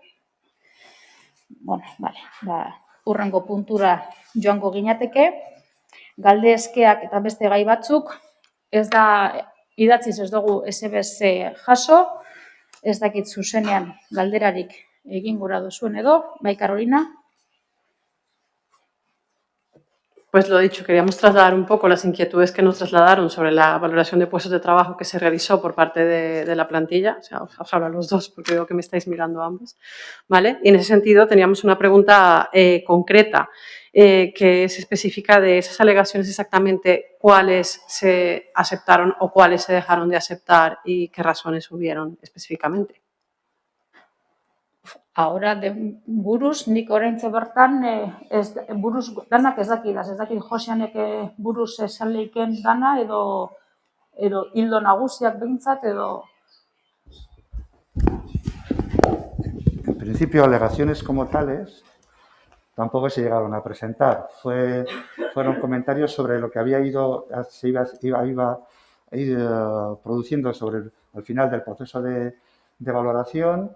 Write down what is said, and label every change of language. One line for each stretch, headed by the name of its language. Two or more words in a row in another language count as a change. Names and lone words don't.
Basque: Hurrengo puntura joango ginateke, galdezkeak eta beste gai batzuk, ez da idatziz ez dugu SBS jaso, ez dakit zuzenean galderarik egin gura duzuen edo, bai Carolina?
Spanish: Pues lo dicho, queríamos trasladar un poco las inquietudes que nos trasladaron sobre la valoración de puestos de trabajo que se realizó por parte de la plantilla. O sea, os hablo a los dos porque veo que me estáis mirando ambos, ¿vale? Y en ese sentido teníamos una pregunta concreta que se especifica de esas alegaciones exactamente cuáles se aceptaron o cuáles se dejaron de aceptar y qué razones hubieron específicamente. Ahora,
Basque: buruz, nik oraintxe bertan, buruz danak ez dakit Joseanek buruz esan leiken dana, edo hildo nagusiak behintzat, edo...
Spanish: En principio, alegaciones como tales tampoco se llegaron a presentar. Fueron comentarios sobre lo que se iba produciendo al final del proceso de valoración.